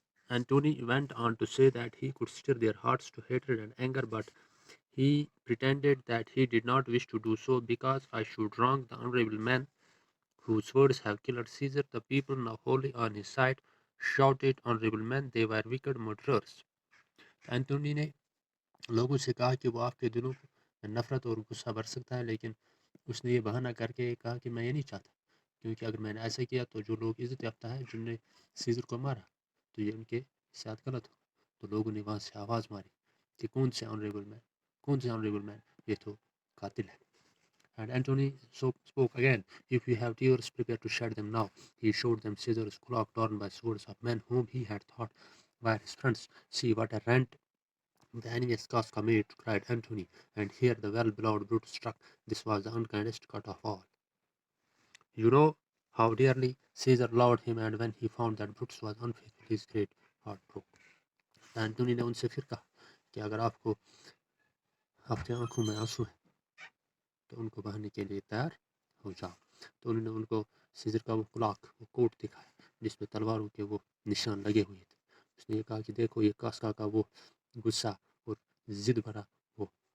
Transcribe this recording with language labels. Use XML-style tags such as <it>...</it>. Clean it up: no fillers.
<en>Antony went on to say that he could stir their hearts to hatred and anger, but he pretended that he did not wish to do so because I should wrong the honorable man whose words have killed Caesar. The people, now wholly on his side, shouted, "Honorable man, they were wicked murderers."</en> <ur>Antony نے لوگوں سے کہا کہ وہ آپ کے دلوں میں نفرت اور غصہ بھر سکتا ہے، لیکن اس نے یہ بہانہ کر کے کہا کہ میں یہ نہیں چاہتا، کیونکہ اگر میں نے ایسا کیا تو جو لوگ عزت یافتہ ہیں جن نے سیزر کو مارا تو یہ ان کے ساتھ غلط ہو۔ تو لوگوں نے وہاں سے آواز ماری کہ کون سے آنریبل مین، یہ تو قاتل ہے۔</ur> <en>And Antony spoke again, "If you have tears, prepare to shed them now." He showed them Caesar's cloak torn by swords of men whom he had thought were his friends. "See what a rent the enemy's casca made," cried Antony, and here the well-beloved Brutus struck. This was the unkindest cut of all. You know how dearly Caesar loved him, and when he found that Brutus was unfaithful, his great heart broke.</en> <ur>Antony نے ان سے پھر کہا کہ اگر آپ کے آنکھوں میں آنسو ہیں تو ان کو بہانے کے لیے تیار ہو جاؤ۔ تو انہوں نے ان کو سیزر کا وہ کلاک، وہ کوٹ دکھایا جس پہ تلواروں کے وہ نشان لگے ہوئے تھے۔ اس نے یہ کہا کہ دیکھو یہ کاسکا کا وہ غصہ اور ضد بھرا وہ</ur>